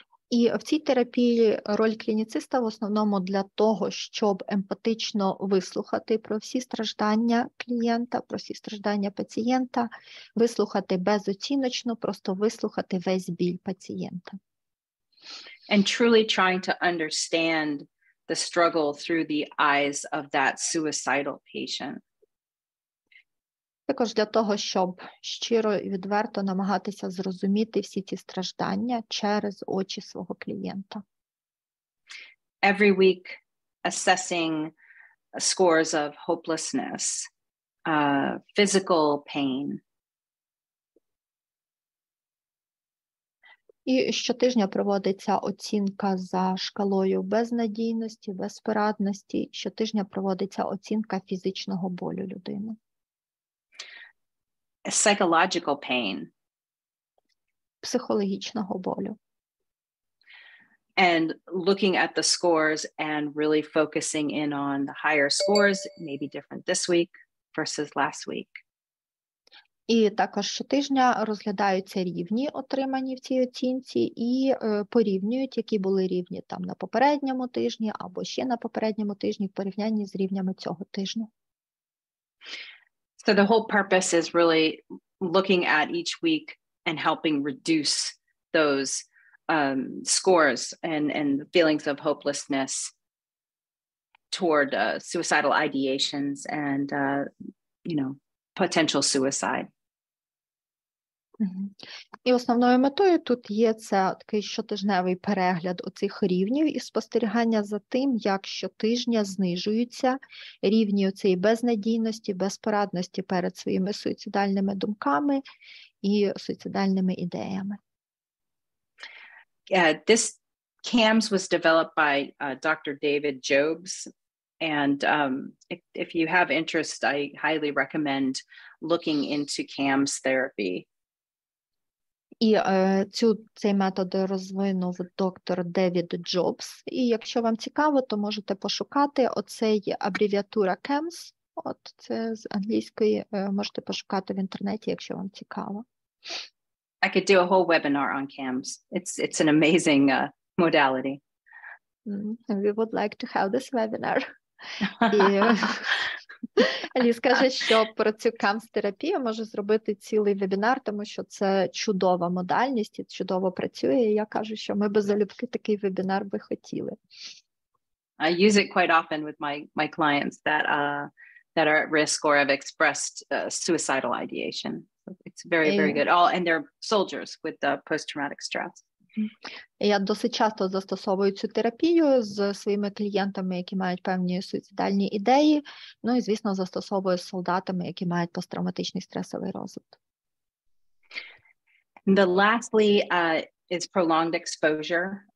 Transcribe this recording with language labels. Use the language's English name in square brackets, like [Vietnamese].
[Ukrainian] І в цій терапії роль клініциста в основному для того, щоб емпатично вислухати про всі страждання клієнта, про всі страждання пацієнта, вислухати безоціночно, просто вислухати весь біль пацієнта. [English] And truly trying to understand the struggle through the eyes of that suicidal patient. [Ukrainian] Також для того, щоб щиро і відверто намагатися зрозуміти всі ці страждання через очі свого клієнта. [English] Every week assessing scores of hopelessness, physical pain. [Ukrainian] І щотижня проводиться оцінка за шкалою безнадійності, безпорадності. Щотижня проводиться оцінка фізичного болю людини. [English] Psychological pain. [Ukrainian] Психологічного болю. [English] And looking at the scores and really focusing in on the higher scores, maybe different this week versus last week. [Ukrainian] І також щотижня розглядаються рівні, отримані в цій оцінці, і порівнюють, які були рівні там на попередньому тижні або ще на попередньому тижні в порівнянні з рівнями цього тижня. [English] So the whole purpose is really looking at each week and helping reduce those scores and feelings of hopelessness toward suicidal ideations and, potential suicide. [Ukrainian] І основною метою тут є це такий щотижневий перегляд оцих рівнів і спостерігання за тим, як щотижня знижуються рівні оцієї безнадійності, безпорадності перед своїми суїцидальними думками і суїцидальними ідеями. [English] This CAMS was developed by Dr. David Jobs. And if you have interest, I highly recommend looking into CAMS therapy. [Ukrainian] І цей метод розвинув доктор Девід Джобс. І якщо вам цікаво, то можете пошукати оцей абревіатура CAMS. От це з англійської, можете пошукати в інтернеті, якщо вам цікаво. [English] I could do a whole webinar on CAMS. It's an amazing modality. We would like to have this webinar. [Ukrainian] І Ліз каже, що про цю CAMS-терапію може зробити цілий вебінар, тому що це чудова модальність і чудово працює. І я кажу, що ми би залюбки такий вебінар би хотіли. [English] I use it quite often with my clients that are at risk or have expressed suicidal ideation. So it's very, very good. And they're soldiers with post-traumatic stress. [Ukrainian] Я досить часто застосовую цю терапію з своїми клієнтами, які мають певні суїцидальні ідеї, ну і, звісно, застосовую з солдатами, які мають посттравматичний стресовий розлад. [English] The lastly is prolonged exposure.